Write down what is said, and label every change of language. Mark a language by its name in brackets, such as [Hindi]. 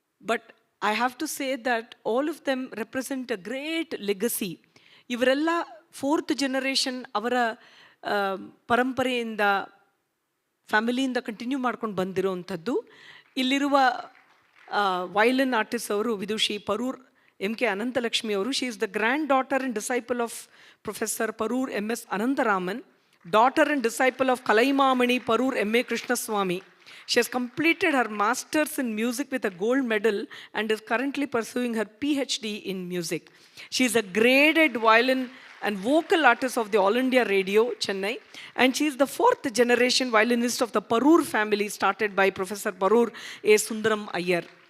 [English] But I have to say that all of them represent a great legacy. [Kannada] ಇವರೆಲ್ಲ fourth generation ಅವರ ಪರಂಪರೆಯಿಂದ, ಫ್ಯಾಮಿಲಿಯಿಂದ continue ಮಾಡ್ಕೊಂಡು ಬಂದಿರೋವಂಥದ್ದು. ಇಲ್ಲಿರುವ violin artist ಅವರು ವಿದುಷಿ ಪರೂರ್ M.K. Anantalakshmi ಅವರು. [English] She is the granddaughter and disciple of Professor Parur M.S. Anantaraman, daughter and disciple of Kalaimamani Parur M.A. Krishnaswamy. She has completed her master's in music with a gold medal and is currently pursuing her PhD in music. She is a graded violin and vocal artist of the All India Radio, Chennai, and she is the fourth generation violinist of the Parur family started by Professor Parur A. Sundaram Iyer.